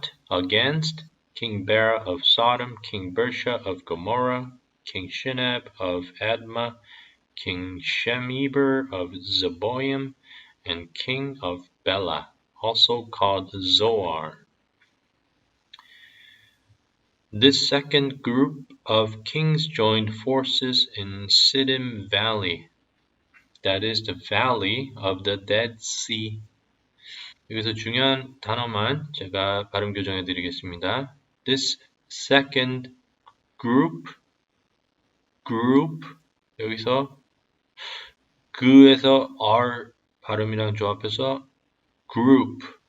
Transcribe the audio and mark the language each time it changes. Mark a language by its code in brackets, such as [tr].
[en] against King Bera of Sodom, King Bersha of Gomorrah, King Shinab of Admah, King Shemeber of Zeboim, and King of Bela, also called Zoar. This second group of kings joined forces in Siddim Valley, that is the valley of the Dead Sea. [ko] 여기서 중요한 단어만 제가 발음 교정해 드리겠습니다. [en] This second group, [ko] 여기서 그에서 R 발음이랑 조합해서 group.